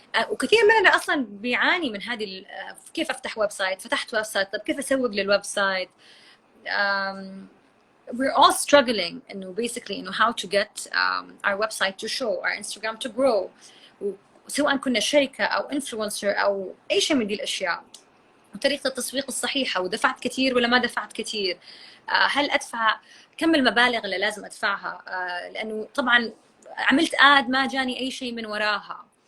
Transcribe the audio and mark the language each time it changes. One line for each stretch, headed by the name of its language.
Arabic: وكثير مننا اصلا بيعاني من هذه كيف افتح ويب سايت، فتحت ويب سايت، طب كيف اسوق للويب سايت.
English: we're all struggling
Arabic: انه
English: basically انه how to get our website to show, our Instagram to grow.
Arabic: سواء كنا شركه او انفلونسر او اي شيء من دي الاشياء، وطريقه التسويق الصحيحه، ودفعت كثير ولا ما دفعت كثير، هل ادفع كم المبالغ اللي لازم ادفعها، لانه طبعا عملت اد ما جاني اي شيء من وراها.